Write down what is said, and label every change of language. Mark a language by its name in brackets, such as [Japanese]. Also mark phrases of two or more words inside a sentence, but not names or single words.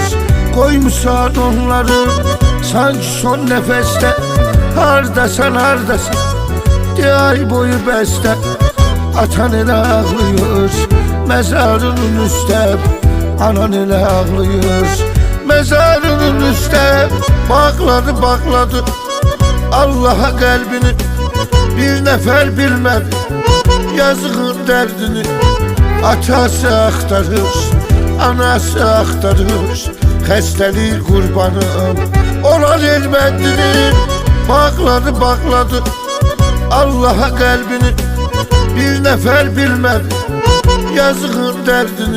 [Turkish] Koymuşsan onları sanki son nefeste, hardasan de ay boyu beste. Atan ile ağlıyor mezarının üstte, anan ile ağlıyor. Mezarının üstte [Azerbaijani] bağladı Allah'a qəlbini, bir nəfər bilmədi yazığın dərdini. Atası axtarır, anası axtarır, xəstəlik qurbanım olan Elməddini. Bağladı Allah'a qəlbini, bir nəfər bilmədi yazığın dərdini.